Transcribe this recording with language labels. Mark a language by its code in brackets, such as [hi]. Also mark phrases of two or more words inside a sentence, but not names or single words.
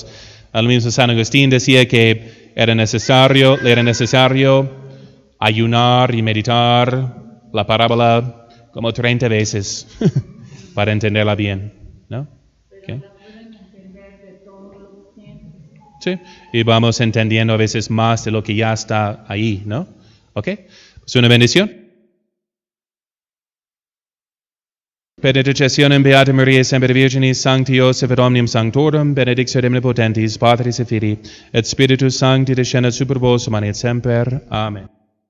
[es] Al mismo San Agustín decía que era necesario ayunar y meditar la parábola como 30 veces para entenderla bien, ¿no? Okay. la pueden entender de todos los tiempos. Sí, y vamos entendiendo a veces más de lo que ya está ahí, ¿no? ¿Ok? Es una bendición. [la] Benedictionem Beata Maria Semper Virginis Sancti Joseph et Omnium Sanctorum Benedictio Omnipotentis Patris et Filii et Spiritus Sancti descendat super vos et semper. Amen.